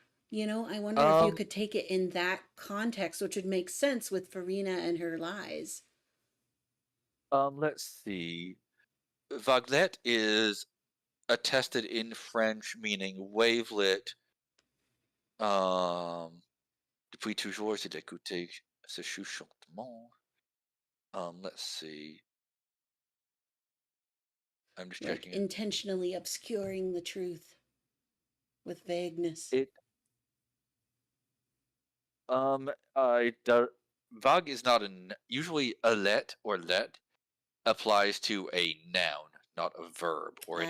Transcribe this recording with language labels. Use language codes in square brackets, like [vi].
[en] You know, I wonder if you could take it in that context, which would make sense with Furina and her lies. Let's see. Vaguelette is attested in French, meaning wavelet. [fr] Depuis toujours, c'est d'écouter ce chuchotement. [en] Let's see. I'm just Like checking it. intentionally obscuring the truth with vagueness. Vague is not usually a let or let applies to a noun, not a verb or an